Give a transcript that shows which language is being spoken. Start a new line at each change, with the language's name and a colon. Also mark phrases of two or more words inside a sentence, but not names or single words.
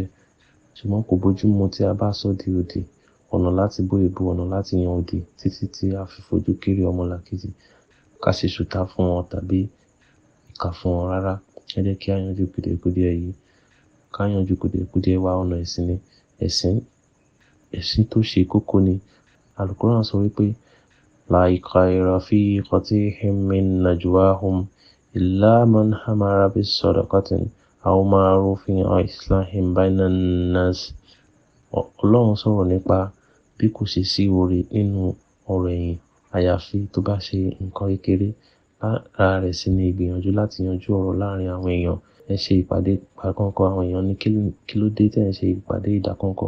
Yoruba: Ṣùgbọ́n kò bójú mu tí a bá sọ di òdì. Ọ̀nà láti bó èébú, ọ̀nà láti yan òdì títí tí a fi fojú kéré ọmọlàkejì. Ká ṣe ṣùtá fún wọn tàbí ìkà fún wọn rárá. Ẹ jẹ́ kí a yanjú kùdìẹ̀kudiẹ yìí. Ká yanjú kùdìẹ̀kudiẹ wa ọ̀nà ẹ̀sìn ni. Ẹ̀sìn tó ṣe kókó ni. Al-Qur'an sọ wípé
Arabic: لا خير في كثير من نجواهم إلا من أمر بصدقة أو معروف أو إصلاح بين الناس.
Yoruba: Ọlọ́run sọ̀rọ̀ nípa bí kò ṣe sí oore nínú ọ̀rọ̀ ẹ̀yìn àyàfi tó bá ṣe nǹkan kékeré. Lára rẹ̀ sì ni ìgbìyànjú láti yanjú ọ̀rọ̀ láàárín àwọn èèyàn. Ẹ ṣe ìpàdé ìdákọ́ńkọ́ àwọn èèyàn ní kí ló dé tí ẹ ń ṣe ìpàdé ìdákọ́ńkọ́?